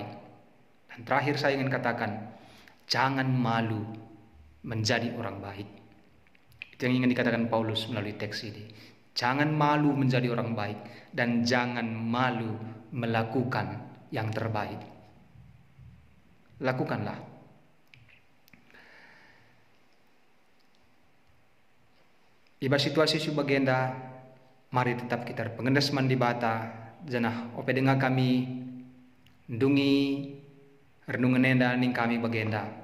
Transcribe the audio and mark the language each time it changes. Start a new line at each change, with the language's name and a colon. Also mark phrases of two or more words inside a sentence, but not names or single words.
Indonesian: Dan terakhir saya ingin katakan, jangan malu menjadi orang baik. Itu yang ingin dikatakan Paulus melalui teks ini. Jangan malu menjadi orang baik dan jangan malu melakukan yang terbaik. Lakukanlah.
Batak Karo: Iba situasi subagenda, mari tetap kita pengendas mandi bata, janah ope dengar kami ndungi renungan enda ning kami bagenda.